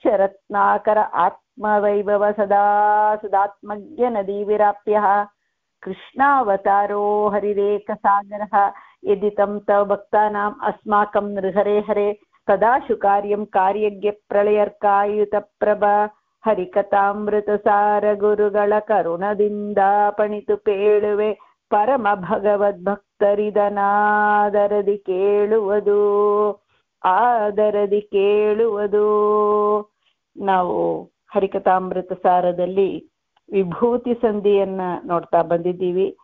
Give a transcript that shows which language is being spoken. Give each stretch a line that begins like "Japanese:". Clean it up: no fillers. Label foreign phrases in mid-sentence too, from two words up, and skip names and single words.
Sanskrit: ರತ್ನಾಕರ ಆತ್ಮವೈಭವ ಸದಾ ಸದಾತ್ಮಜ್ಞ ನದಿ ವಿರಾಪ್ಯಃ ಕೃಷ್ಣಾವತಾರೋ ಹರಿರೇಕ ಸಾಗರಃ ಯದಿ ತಂ ತವ ಭಕ್ತಾನಾಂ ಅಸ್ಮಾಕಂ ನೃಹರೆ ಹರೆ ತದಾಶು ಕಾರ್ಯಂ ಕಾರ್ಯಜ್ಞ ಪ್ರಳಯರ್ಕಾಯುತ ಪ್ರಭ
Kannada: ಹರಿಕಥಾಮೃತ ಸಾರ ಗುರುಗಳ ಕರುಣದಿಂದ ಪಣಿತು ಪೇಳುವೆ ಪರಮ ಭಗವದ್ಭಕ್ತರಿದನಾದರದಿ ಕೇಳುವುದು ಆದರದಿ ಕೇಳುವುದು. ನಾವು ಹರಿಕಥಾಮೃತ ಸಾರದಲ್ಲಿ ವಿಭೂತಿ ಸಂಧಿಯನ್ನ ನೋಡ್ತಾ ಬಂದಿದ್ದೀವಿ.